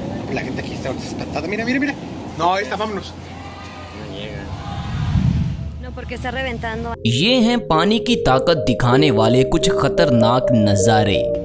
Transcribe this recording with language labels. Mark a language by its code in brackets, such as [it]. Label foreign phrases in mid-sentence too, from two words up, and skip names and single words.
[es] La gente aquí está espantada. Mira, mira, mira. No, ahí está, vámonos. No, porque está reventando. [hi] ये हैं पानी की ताकत दिखाने वाले कुछ खतरनाक नज़ारे।